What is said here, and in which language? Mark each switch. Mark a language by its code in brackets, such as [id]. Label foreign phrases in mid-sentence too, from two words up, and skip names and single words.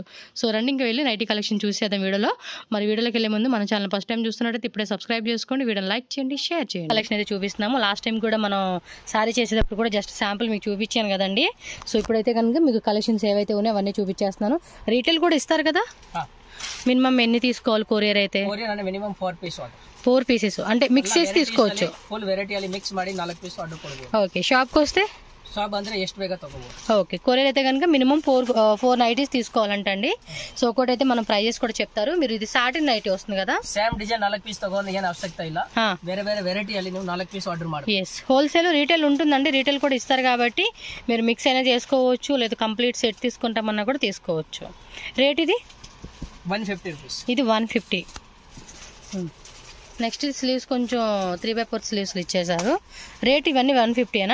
[te] సో రన్నింగ్కి వెళ్ళి [en] nighty collection [te] చూసేద్దాం వీడియోలో. మరి వీడియోలోకి వెళ్ళే ముందు మన ఛానల్ [en] first time [te] చూస్తున్నట్టయితే ఇప్పుడే సబ్స్క్రైబ్ చేసుకోండి, వీడియోని లైక్ చేయండి, షేర్ చేయండి. కలెక్షన్ అయితే చూపిస్తున్నాము. [en] last time [te] కూడా మనం శారీ చేసేటప్పుడు కూడా [en] just sample [te] మీకు చూపించాను కదండి. సో ఇప్పుడైతే కనుక మీకు కలెక్షన్స్ ఏవైతే ఉన్నాయో అవన్నీ చూపించేస్తున్నాను. రీటైల్ కూడా ఇస్తారు కదా. మినిమం ఎన్ని తీసుకోవాలి కొరియర్ అయితే? మినిమం 4 పీసెస్ అంటే మిక్స్ చేసి తీసుకోవచ్చు. [en] full variety [kn] ಅಲ್ಲಿ ಮಿಕ್ಸ್ ಮಾಡಿ [en] 4 piece order [kn] ಕೊಡಬಹುದು. [te] ఓకే, షాప్కి వస్తే [kn] ಶಾಪ್ ಅಂದ್ರೆ ಎಷ್ಟು ಬೇಗ ತಗೋಬಹುದು. [te] ఓకే, కొరియర్ అయితే కనుక మినిమం 4 నైటీస్ తీసుకోవాలంటండి. సో ఒకటి అయితే మనం ప్రైజెస్ కూడా చెప్తారు. మీరు ఇది [en] satin nighty [te] వస్తుంది కదా, [en] same design 4 piece [kn] ತಗೊಂಡು ಏನು ಅವಶ್ಯಕತೆ ಇಲ್ಲ. ಬೇರೆ ಬೇರೆ ವೆರೈಟಿ ಅಲ್ಲಿ ನೀವು [en] 4 piece order [kn] ಮಾಡಿ. [en] yes, wholesale retail [te] ఉంటుందండి. రీటైల్ కూడా ఇస్తారు కాబట్టి మీరు మిక్స్ అయినా చేసుకోవచ్చు, లేదా [en] complete set [te] తీసుకుంటామన్నా కూడా తీసుకోవచ్చు. రేట్ ఇది 150 రూపీస్. ఇది 150. [en] next sleeves [te] కొంచెం 3/4 స్లీవ్స్ ఇచ్చేసారు. రేట్ ఇవన్నీ 150ఏనా?